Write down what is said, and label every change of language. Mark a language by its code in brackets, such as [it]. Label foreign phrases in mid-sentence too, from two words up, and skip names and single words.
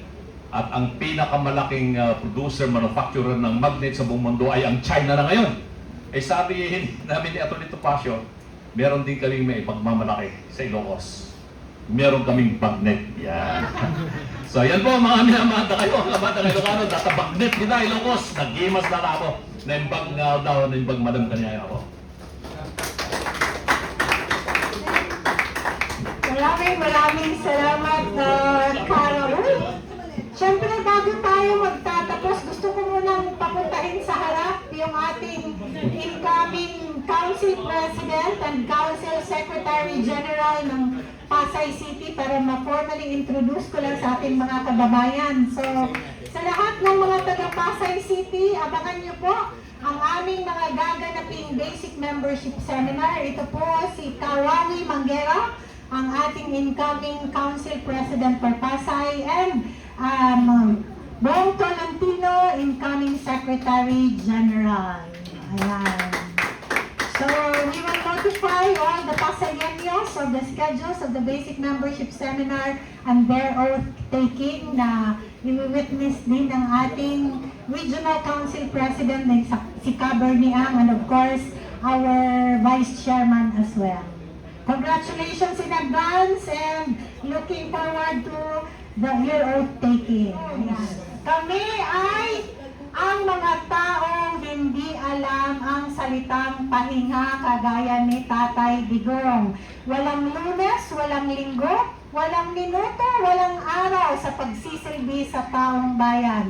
[tl] At ang pinakamalaking producer, manufacturer ng magnet sa buong mundo ay ang China na ngayon. Sabi namin ni Atty. Topacio, meron din kaming may pagmamalaki sa Ilocos. Meron kaming magnet. Yan. So yan po mga minamata kayo, mga bata ng Ilocano, data magnet nila Ilocos. [ilo] Nag-imas na ako. Naimbag nga daw, naimbag madam kanya ako. [tl] Maraming salamat, Carol. Siyempre, bago tayo magtatapos, gusto ko munang papuntahin sa harap yung ating incoming [en] Council President and Council Secretary General [tl] ng Pasay City para ma-formally introduce ko lang sa ating mga kababayan. So, sa lahat ng mga taga-Pasay City, abangan niyo po ang aming mga gaganaping basic membership seminar. Ito po si Kawawi Manguera, ang ating [en] incoming Council President for Pasay, [tl] and Bong Tolentino, [en] incoming Secretary General. Ayan. So, we will notify all the Pasayeños of the schedules of the basic membership seminar and their oath taking [tl] na i-witness din ng ating Regional Council President na si Caberniang, [en] and of course, our Vice Chairman as well. Congratulations in advance and looking forward to the year oath taking. [tl] Kami salitang pahinga kagaya ni Tatay Digong. Walang Lunes, walang Linggo, walang minuto, walang araw sa pagsisilbi sa taong bayan.